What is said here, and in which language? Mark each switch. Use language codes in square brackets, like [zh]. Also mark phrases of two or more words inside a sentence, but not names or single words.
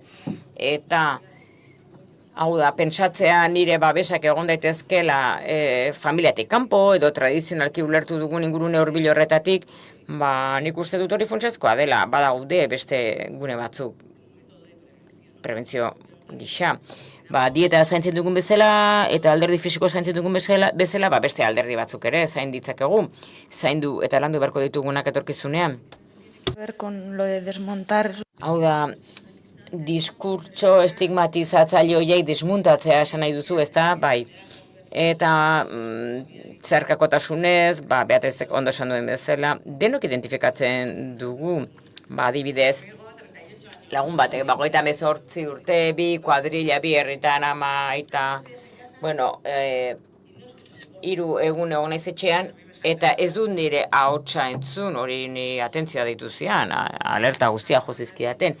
[eu] Eta hau da, pentsatzea nire babesak egon daitezkela familiatik kanpo edo tradizionalki ulertu dugun ingurune hurbil horretatik, nik uste dut hori funtsezkoa dela, badaude beste gune batzuk prebentzio gisa. Dieta zaintzen dugun bezala eta alderdi fisiko zaintzen dugun bezala, beste alderdi batzuk ere zain ditzakegu, zaindu eta landu beharko ditugunak etorkizunean. [es] Con lo de desmontar. [eu] Hau da, diskurtso estigmatizatzaile horiek desmuntatzea esan nahi duzu, ezta? Bai. Eta zeharkakotasunez, Beatrizek ondo esan duen bezala, denok identifikatzen dugu, adibidez, lagun batek, 38 urte, 2 kuadrilla, 2 herritan, ama, eta, 3 egun egon naiz etxean, eta ez dut nire ahotsa entzun, hori ni atentzioa deitu zian, alerta guztia jozizkidaten.